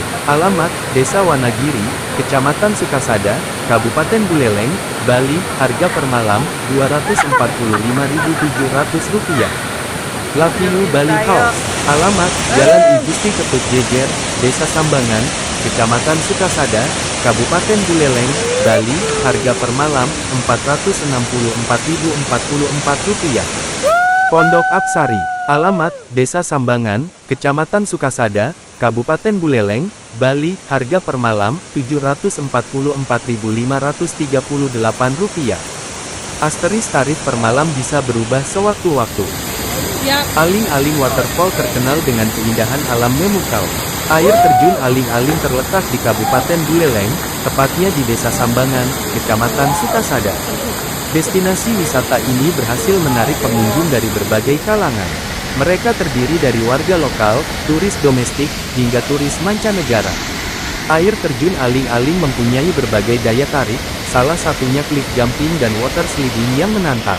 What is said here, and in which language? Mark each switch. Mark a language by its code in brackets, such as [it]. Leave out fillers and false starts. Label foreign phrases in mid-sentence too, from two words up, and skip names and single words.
[id] Alamat, Desa Wanagiri, Kecamatan Sukasada, Kabupaten Buleleng, Bali. Harga per malam, Rp245.700. Lavinu Bali House. Alamat, Jalan I Gusti Ketut Jejer, Desa Sambangan, Kecamatan Sukasada, Kabupaten Buleleng, Bali. Harga per malam, Rp464.044. Pondok Apsari. Alamat, Desa Sambangan, Kecamatan Sukasada, Kabupaten Buleleng, Bali. Harga per malam, Rp744.538. Asteris tarif per malam bisa berubah sewaktu-waktu. Aling-Aling Waterfall terkenal dengan keindahan alam memukau. Air terjun Aling-Aling terletak di Kabupaten Buleleng, tepatnya di Desa Sambangan, Kecamatan Sukasada. Destinasi wisata ini berhasil menarik pengunjung dari berbagai kalangan. Mereka terdiri dari warga lokal, turis domestik, hingga turis mancanegara. Air terjun Aling-Aling mempunyai berbagai daya tarik, salah satunya [en] cliff jumping [id] dan [en] water sliding [id] yang menantang.